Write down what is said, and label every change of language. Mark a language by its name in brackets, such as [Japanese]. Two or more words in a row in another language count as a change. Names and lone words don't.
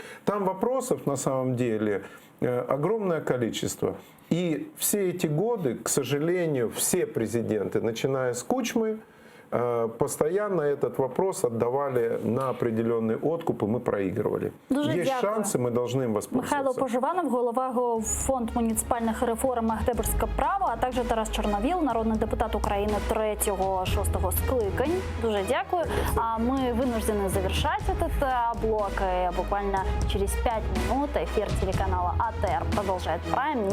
[Russian] Там вопросов на самом деле огромное количество. И все эти годы, к сожалению, все президенты, начиная с Кучмы, постоянно этот вопрос отдавали на определенный откуп, и мы проигрывали. [Ukrainian] Дуже [Russian] Есть [Ukrainian] дякую. [Russian] шансы, мы должны им [Ukrainian] Михайло [Russian] воспользоваться. [Ukrainian] Поживанов, голова Фонд муніципальних реформ Магдебурзьке право, а також Тарас Чорновіл, народний депутат України 3-6 скликань. Дуже дякую. [Russian] А мы вынуждены завершать этот блок. И буквально через 5 минут эфир телеканала АТР продолжает Прайм.